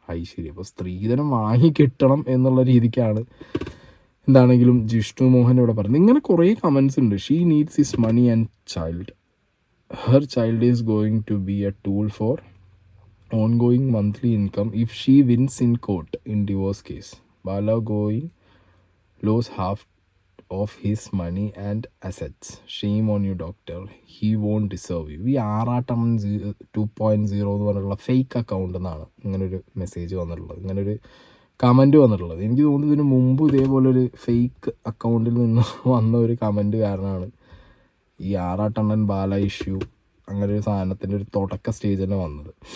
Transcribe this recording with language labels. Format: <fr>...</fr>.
<ml>ശരി, അപ്പോൾ സ്ത്രീധനം വാങ്ങി കെട്ടണം എന്നുള്ള രീതിക്കാണ് എന്താണെങ്കിലും ജിഷ്ണു മോഹൻ ഇവിടെ പറഞ്ഞത്. ഇങ്ങനെ കുറേ കമൻസ് ഉണ്ട്.</ml> <en>She needs his money and child, her child is going to be a tool for ongoing monthly income if she wins in court in divorce case. Bala going lose half of his money and assets. Shame on you, doctor. He won't deserve you.</en> <ml>ഈ ആറാട്ടം 2.0 എന്ന് പറഞ്ഞിട്ടുള്ള fake account എന്നാണ് ഇങ്ങനൊരു message വന്നിട്ടുള്ളത്, ഇങ്ങനൊരു comment വന്നിട്ടുള്ളത്. എനിക്ക് തോന്നുന്നു ഇതിന് മുമ്പ് ഇതേപോലൊരു ഫേക്ക് അക്കൗണ്ടിൽ നിന്ന് വന്ന ഒരു കമൻറ്റ് കാരണമാണ് ഈ ആറാട്ടണ്ണൻ ബാല ഇഷ്യൂ അങ്ങനെ ഒരു സാധനത്തിൻ്റെ ഒരു തുടക്ക സ്റ്റേജ് തന്നെ വന്നത്.</ml>